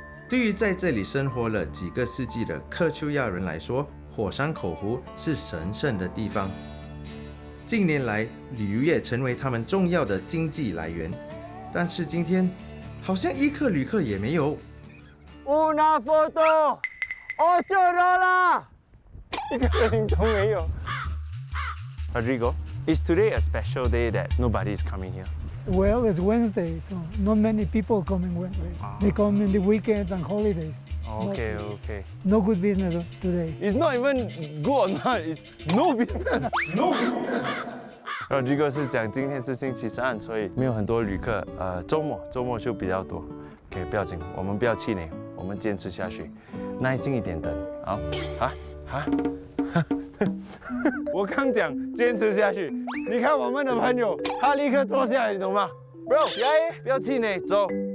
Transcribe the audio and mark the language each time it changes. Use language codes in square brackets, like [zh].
[zh] 对于在这里生活了几个世纪的克丘亚人来说，火山口湖是神圣的地方。近年来，旅游业成为他们重要的经济来源。但是今天，好像一个旅客也没有。 [es] Una foto, [zh] $8，一个人都没有。 [en] Rodrigo, is today a special day that nobody is coming here? Well, it's Wednesday, so not many people coming Wednesday. They come in the weekends and holidays. Okay, okay. No good business today. It's not even good or not, it's no business. No business. [zh] Rodrigo 是讲今天是星期三，所以没有很多旅客。周末就比较多。OK， 不要紧，我们不要气馁，我们坚持下去，耐心一点等。好，我刚讲坚持下去，你看我们的朋友，他立刻坐下来，你懂吗 ？Bro， 不要气馁，走。